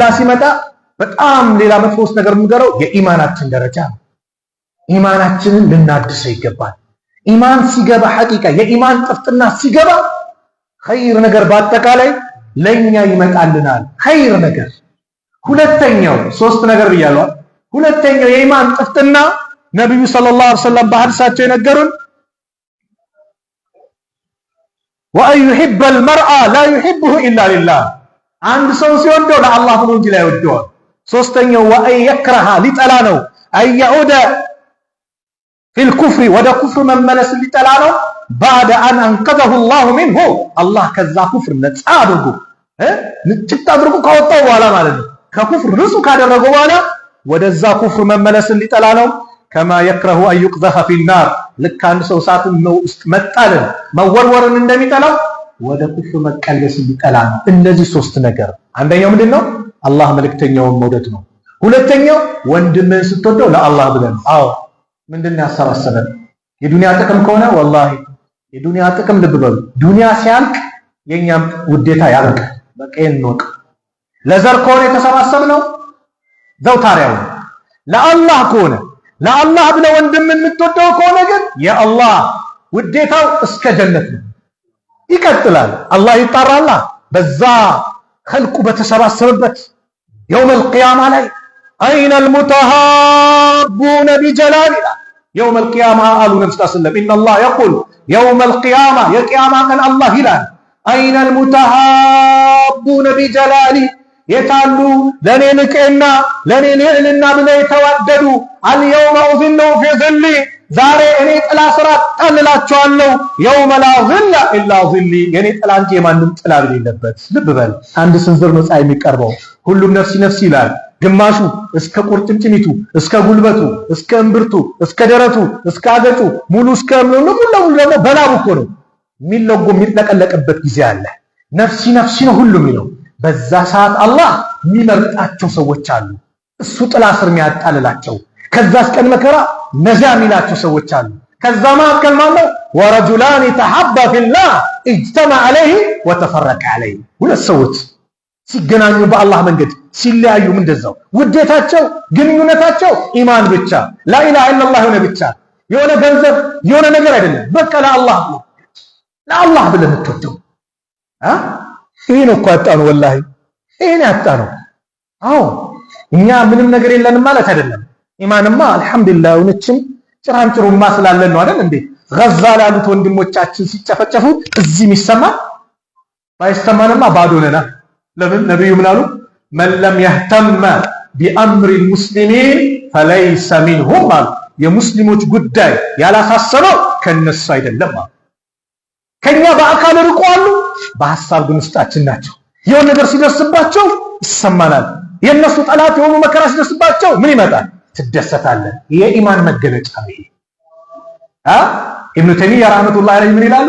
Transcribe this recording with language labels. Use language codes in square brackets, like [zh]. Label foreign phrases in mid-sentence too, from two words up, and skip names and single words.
[am] ሲመጣ በጣም ሌላ መጥፎስ ነገር የምንገረው የኢማናችን ደረጃ ነው። ኢማናችንን ልናድሰው ይገባል። ኢማን ሲገባ ሐቂቃ የኢማን ጥፍጥና ሲገባ ኸይር ነገር በአጠቃላይ ለኛ ይመጣልናል። ኸይር ነገር ሁለተኛው ሶስት ነገር ብያለሁ። ሁለተኛው የኢማን ጥፍጥና ነብዩ [ar] صلى الله عليه وسلم [am] በሐዲሳቸው የነገሩን [ar] ወአን يحب المرء لا يحبه الا لله [am] አንድ ሰው ሲወደው ለአላህ ብሎ እንጂ ላይ ወደዋል። ሶስተኛው [ar] ወአን يكره [am] ሊጠላ ነው [ar] አን يعود في الكفر [am] ወደ ኩፍር መመለስ ሊጠላ ነው [ar] بعد ان انقذه الله منه [am] አላህ ከዛ ኩፍር ነፃ አድርጎ ንጭት አድርጎ ካወጣው በኋላ ማለት ነው። ከኩፍር ንጹህ ካደረገው በኋላ ወደዛ ኩፍር መመለስ ሊጠላ ነው። [ar] كما يكره ان يقذف في النار [am] ልክ አንድ ሰው እሳት ነው ውስጥ መጣልን መወርወርን እንደሚጠላው ወደ ኩፍር መቀልበስ ሊጠላ ነው። እነዚህ ሶስት ነገር አንደኛው ምንድነው? አላህ መልእክተኛውን መውደድ ነው። ሁለተኛው ወንድምን ስትወደው ለአላህ ብለን አዎ ምንድነው ያሰባሰበን? የዱንያ ጥቅም ከሆነ ወላሂ የዱንያ ጥቅም ልብ በሉ ዱንያ ሲያልቅ የኛም ውዴታ ያልቃል። በቃ እንወቅ። ለዘር ከሆነ የተሰባሰብነው ዘውታሪያው ለአላህ ከሆነ ለአላህ ብለህ ወንድምን የምትወደው ከሆነ ግን የአላህ ውዴታው እስከ ጀነት ነው ይቀጥላል። አላህ ይጣራላ በዛ ኸልቁ በተሰባሰበበት [ar] يوم القيامة [am] ላይ [ar] أين المتحابون بجلالنا يوم القيامة قالوا نبي صلى الله عليه وسلم إن الله يقول يوم القيامة يا قيامة كان الله [am] ይላል [ar] أين المتحابون بجلالي [am] የታሉ ለኔ ንቀና ለኔ ልዕልና ብለው የተዋደዱ [ar] اليوم أظلهم في ظلي [am] ዛሬ እኔ ጥላ ስር አጣልላቸዋለሁ [ar] يوم لا ظل إلا ظلي [am] የኔ ጥላ እንጂ የማንም ጥላ የሌለበት። ልብ በል አንድ ስንዝር ነው ፀሐይ የሚቀርበው ሁሉም [ar] نفسي نفسي [am] ይላል። ግማሹ እስከ ቁርጭምጭሚቱ እስከ ጉልበቱ እስከ እምብርቱ እስከ ደረቱ እስከ አገጩ ሙሉ እስከ ሙሉ ደግሞ በላቡ እኮ ነው የሚለጎ የሚጠቀለቅበት ጊዜ አለ። [ar] نفسي نفسي [am] ነው ሁሉም ይለው። በዛ ሰዓት አላህ የሚመርጣቸው ሰዎች አሉ እሱ ጥላ ስር የሚያጣልላቸው። ከዛስ ቀን መከራ ነጃ የሚላቸው ሰዎች አሉ። ከዛ መካከል ማለት [ar] ورجلان تحابا في الله اجتمعا عليه وتفرقا عليه [am] ሁለት ሰዎች ሲገናኙ በአላህ መንገድ ሲለያዩ እንደዛው ውዴታቸው ግንኙነታቸው ኢማን ብቻ [ar] لا إله إلا الله [am] ሆነ ብቻ የሆነ ገንዘብ የሆነ ነገር አይደለም። በቃ ለአላህ ብለህ የምትወደው ይሄን እኮ አጣነው ወላሂ ይሄን ያጣነው። አዎ እኛ ምንም ነገር የለንም ማለት አይደለም። ኢማንማ አልহামዱሊላህ እውነትም ጭራንጭሩማ ስላለን ነው አይደል እንዴ? ገዛ ላሉት ወንድሞቻችን ሲጨፈጨፉ እዚህ የሚሰማ ባይስተማንማ ባዶ ነና። ለምን ነብዩ ምን አሉ? [ar] من لم يهتم بأمر المسلمين فليس منهم [am] አሉ። የሙስሊሞች ጉዳይ ያላሳሰበው ከነሱ አይደለም አሉ። ከኛ በአካል ርቀዋሉ በሐሳብ ግን ውስጣችን ናቸው። የሆነ ነገር ሲደርስባቸው ይሰማናል። የነሱ ጠላት የሆኑ መከራ ሲደርስባቸው ምን ይመጣል? ትደሰታለህ። የኢማን መገለጫ ነው ይሄ። ኢብኑ ተይሚያ [ar] رحمة الله عليه [am] ምን ይላሉ?